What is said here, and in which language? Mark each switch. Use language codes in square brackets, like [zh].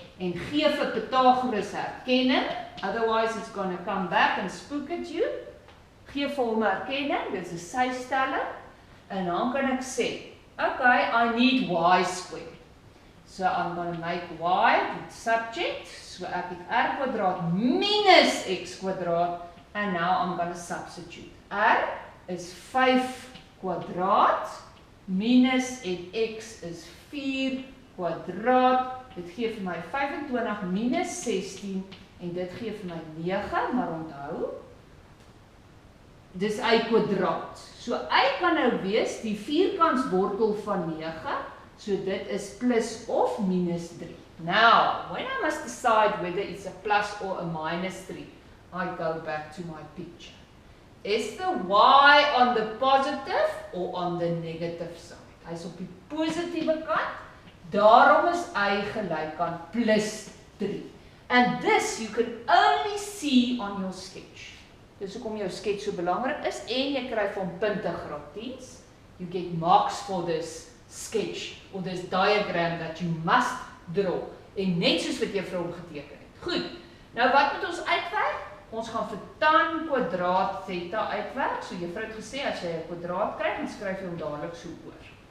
[af] En gee vir Pythagoras herkenning, [en] otherwise it's going to come back and spook at you. [af] Gee vir hom herkenning, dit is 'n systelling. En dan kan ek sê, okay, [en] I need y square. So I'm going to make y the subject. [af] So ek het r kwadraat minus x kwadraat. [en] And now I'm going to substitute. [af] R is 5 kwadraat minus en x is 4 kwadraat. Dit gee vir my 25 minus 16 en dit gee vir my 9, maar onthou, dis y kwadraat. So y kan nou wees die vierkantswortel van 9, so dit is plus of minus 3. [en] Now, when I must decide whether it's a plus or a minus 3, I go back to my picture. Is the y on the positive or on the negative side? [af] Hy is op die positiewe kant, daarom is y gelyk aan plus 3. [en] And this you can only see on your sketch. [af] Dis hoekom jou sketch so belangrik is en jy kry van punte graad 10's. [en] You get marks for this sketch or this diagram that you must draw. [af] En net soos wat jy vir hom geteken het. Goed, nou wat moet ons uitwerk? Ons gaan vir tan kwadraat theta uitwerk. So juffrou het gesê, as jy 'n kwadraat kry, dan skryf jy hom dadelik so oor.